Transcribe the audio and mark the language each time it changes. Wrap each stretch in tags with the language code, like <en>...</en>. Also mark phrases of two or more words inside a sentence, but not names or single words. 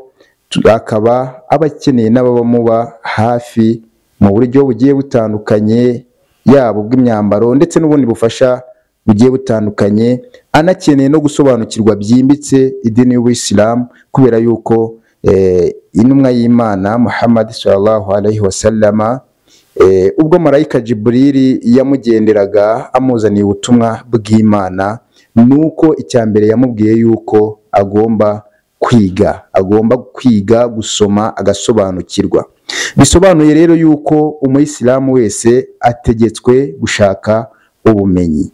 <rw>akaba aba akeneye n'abamuba hafi mu buryo bugiye butandukanye, yaba ubw'imyambaro ndetse n'ubundi bufasha bugiye butandukanye, anakeneye no gusobanukirwa byimbitse idini y'Ubuyisilamu, kubera yuko intumwa y'Imana Muhammad</rw> <ar>صلى الله عليه وسلم</ar> <rw>ubwo marayika Jibril yamugenderaga amuzaniye ubutumwa bw'Imana, nuko icyambere yamubwiye yuko agomba kwiga gusoma agasobanukirwa. Bisobanuye rero yuko umuyisilamu wese ategetswe gushaka ubumenyi.</rw>